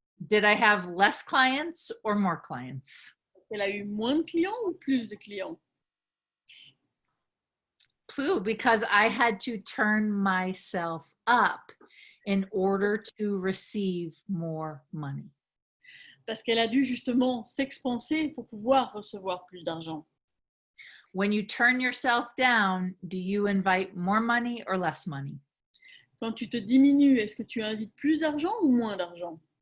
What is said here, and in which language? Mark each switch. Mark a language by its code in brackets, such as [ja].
[en] did I have less clients or more clients? [fr] elle a eu moins de clients ou plus de clients? [en] Plus, because I had to turn myself up in order to receive more money. [fr] Parce qu'elle a dû justement s'expanser pour pouvoir recevoir plus d'argent. [en] When you turn yourself down, do you invite more money or less money? [fr] Quand tu te diminues, est-ce que tu invites plus d'argent ou moins d'argent?